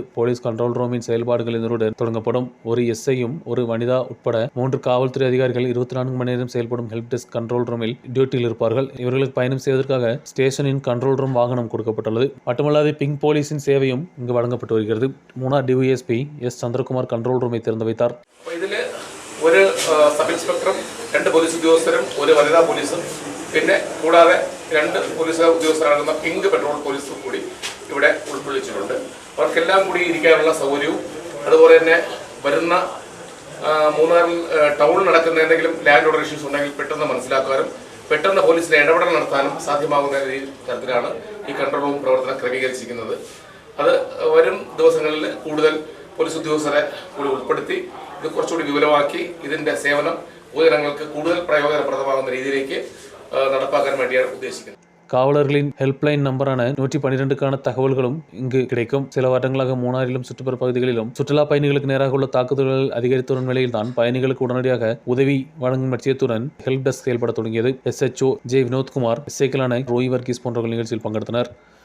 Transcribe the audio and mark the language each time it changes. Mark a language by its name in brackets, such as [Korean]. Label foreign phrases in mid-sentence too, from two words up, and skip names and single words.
[English] police control [Tamil] ரூமின் செயல்பாடுகள் இதனுடன் தொடங்கப்படும். ஒரு எஸ்ஐயும் ஒரு வனிதா உட்பட 3 காவல்துறை அதிகாரிகள் 24 மணி நேரம் செயல்படும் [English] help desk control [Tamil] ரூமில் டியூட்டியில் இருப்பார்கள். இவர்களுக்கு பயணம் செய்வதற்காக ஸ்டேஷனின் [English] control room [Tamil] வாகனம் கொடுக்கப்பட்டுள்ளது. மட்டுமல்லாது பிங்க் போலீஸின் சேவையும் இங்கு வழங்கப்பட்டு வருகிறது. மூணார் டிவிஎஸ்பி எஸ் சந்திரகுமார் கண்ட்ரோல் ரூமை திறந்து வைத்தார். [Malayalam] ഇതില് ഒരു [English] sub inspector [Malayalam] 2 പോലീസ് ഉദ്യോഗസ്ഥരും ഒരു വനിതാ പോലീസും പിന്നെ കൂടാതെ 2 പോലീസ് ഉദ്യോഗസ്ഥരാകുന്ന [English] pink patrol police [Malayalam] കൂടി ഇവിടെ ഉൾക്കൊള്ളിച്ചിട്ടുണ്ട്. അവർക്കെല്ലാം കൂടി ഇരിക്കാനുള്ള സൗകര്യവും അതുപോലെ തന്നെ വരുന്ന മൂന്നാറിൽ ടൗണിൽ നടക്കുന്ന എന്തെങ്കിലും [English] land order issues [Malayalam] ഉണ്ടെങ്കിൽ പെട്ടെന്ന് മനസ്സിലാക്കാനും പെട്ടെന്ന് പോലീസിനെ ഇടപെടൽ നടത്താനും സാധ്യമാകുന്ന തരത്തിലാണ് ഈ [English] control room [Malayalam] പ്രവർത്തനം ക്രമീകരിച്ചിരിക്കുന്നത്. അത് വരും ദിവസങ്ങളിൽ കൂടുതൽ പോലീസ് ഉദ്യോഗസ്ഥരെ കൂടി ഉൾപ്പെടുത്തി ഇത് കുറച്ചുകൂടി വിപുലമാക്കി ഇതിന്റെ സേവനം പൊതുജനങ്ങൾക്ക് കൂടുതൽ പ്രയോജനപ്രദമാകുന്ന രീതിയിലേക്ക് നടപ്പാക്കാൻ വേണ്ടിയാണ് ഉദ്ദേശിക്കുന്നത്. [Tamil] காவலர்களின் ஹெல்ப்லைன் நம்பரான 112க்கான தகவல்களும் இங்கு கிடைக்கும். சில வருடங்களாக மூணாரிலும் சுற்றுப்புற பகுதிகளிலும் சுற்றுலா பயணிகளுக்கு நேராக உள்ள தாக்குதல்கள் அதிகரித்து வரும் நிலையில்தான் பயணிகளுக்கு உடனடியாக உதவி வழங்கும் லட்சியத்துடன் [English] help desk [Tamil] செயல்பட தொடங்கியது. SHO ஜே வினோத்குமார், எஸ்ஐக்களான ரோய் வர்கீஸ் போன்றவர்கள் நிகழ்ச்சியில் பங்கெடுத்தனர்.